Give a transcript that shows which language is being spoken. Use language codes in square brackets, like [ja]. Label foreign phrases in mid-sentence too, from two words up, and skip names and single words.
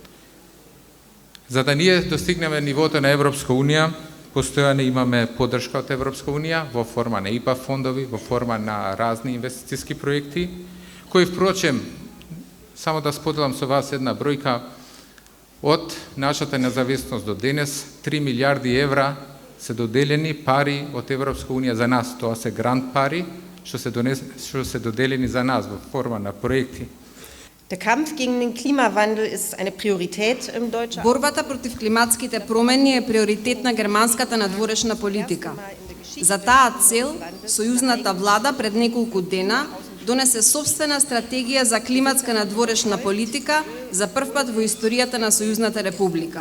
[mk] За да ние достигнеме нивото на Европска унија, постојано имаме поддршка од Европска унија во форма на ИПА фондови, во форма на разни инвестициски проекти, кои впрочем, само да споделам со вас една бројка, од нашата независност до денес 3 милиарди евра се доделени пари од Европска унија за нас. Тоа се грант пари што се доделени за нас во форма на проекти. [de] Der Kampf gegen den Klimawandel ist eine Priorität im deutschen. [mk] Борбата против климатските промени е приоритет на германската надворешна политика. За таа цел, сојузната влада пред неколку дена донесе собствена стратегија за климатска надворешна политика за првпат во историјата на Сојузната република.